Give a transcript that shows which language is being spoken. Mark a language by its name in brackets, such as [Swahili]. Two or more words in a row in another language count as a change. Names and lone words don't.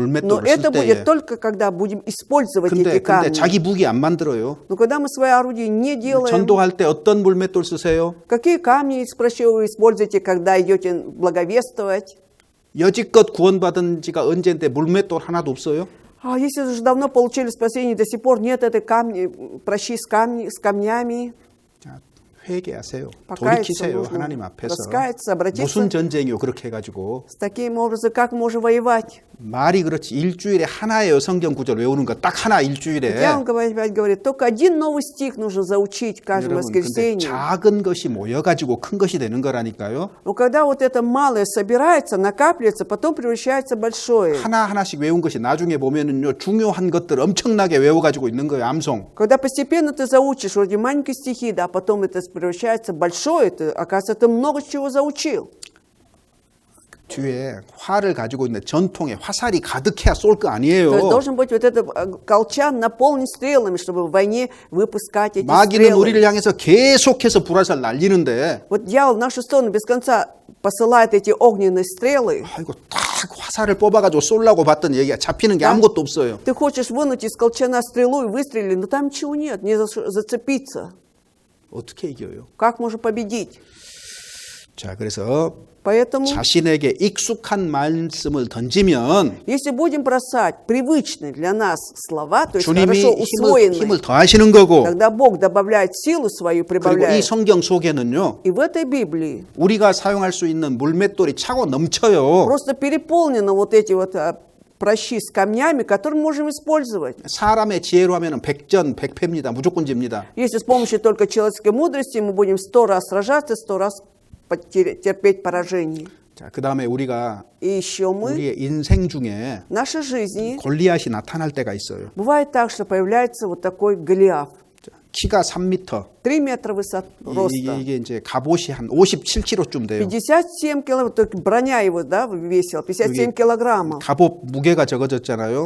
[Russian] Но [Korean] 물맷돌을 쓸 [Russian] это [Korean] 때에. [Russian] будет только когда будем использовать эти [Korean] 근데 [Russian] камни. [Korean] 자기 무기 안 만들어요. [Russian] Но когда мы свои орудия не делаем, [Korean] 전도할 때 어떤 물맷돌 쓰세요? [Russian] какие камни из пращи вы используете, когда идете благовествовать? [Korean] 여지껏 구원받은 지가 언젠데 물맷돌 하나도 없어요? [Russian] А если уже давно получили спасение, до сих пор нет этой пращи с камнями, [Korean] 자, 회개하세요. [Russian] покаяться [Korean] 돌이키세요. [Russian] нужно, [Korean] 하나님 앞에서. [Russian] раскаяться, обратиться. [Korean] 무슨 전쟁이요 그렇게 해가지고. [Russian] С таким образом, как мы можем воевать? [Korean] 말이 그렇지 일주일에 하나예요. 성경 구절 외우는 거 딱 하나 일주일에. [Russian] Я вам говорю, только один новый стих нужно заучить каждое [Korean] 여러분 근데 [Russian] воскресенье. [Korean] 작은 것이 모여가지고 큰 것이 되는 거라니까요. [Russian] Но когда вот это малое собирается, накапливается, потом превращается в большое. [Korean] 하나하나씩 외운 것이 나중에 보면은요 중요한 것들 엄청나게 외워가지고 있는 거예요. 암송. [Russian] Когда постепенно ты заучишь вроде маленькие стихи, да, а потом это превращается в большое, ты, оказывается, ты много чего заучил. [Korean] 뒤에 활을 가지고 있는데 전통에 화살이 가득해야 쏠 거 아니에요. [Russian] То есть должен быть вот этот колчан наполнен стрелами, чтобы в войне выпускать эти [Korean] 마귀는 [Russian] стрелы. [Korean] 우리를 향해서 계속해서 불화살 날리는데 [Russian] Вот дьявол в нашу сторону без конца посылает эти огненные стрелы. [Korean] 아이고 딱 화살을 뽑아가지고 쏠라고 봤더니 여기가 잡히는 게 아무것도 없어요. [Russian] Ты хочешь вынуть из колчана стрелу и выстрелить, но там ничего нет, не зацепиться. [Korean] 어떻게 이겨요? [Russian] Как можно победить? [Korean] 자, 그래서 [Russian] Поэтому, [Korean] 자신에게 익숙한 말씀을 던지면 [Russian] если будем бросать привычные для нас слова, то есть [Korean] 주님이 [Russian] хорошо усвоенные, [Korean] 힘을 더하시는 거고 [Russian] тогда Бог добавляет силу свою, [Korean] 그리고 이 [Russian] прибавляет. [Korean] 성경 속에는요 [Russian] И в этой Библии [Korean] 우리가 사용할 수 있는 물맷돌이 차고 넘쳐요. [Russian] просто переполнено вот эти вот пращи с камнями, которые мы можем использовать. [Korean] 사람의 지혜로 하면은 백전백패입니다. 무조건 집니다. [Russian] Если с помощью только человеческой мудрости мы будем 100 раз сражаться, 100 раз терпеть поражение. [Korean] 자, 그다음에 우리가 [Russian] И еще мы [Korean] 우리의 인생 중에 [Russian] в нашей жизни [Korean] 골리앗이 나타날 때가 있어요. [Russian] бывает так, что появляется вот такой Голиаф. [Korean] 자, 키가 3m. [Russian] 3 метра роста. [Korean] 이게 이제 갑옷이 한 57kg쯤 돼요. [Russian] 57 килограмм, только броня его, да, весила, 57 килограммов. [Korean] 갑옷 무게가 적어졌잖아요.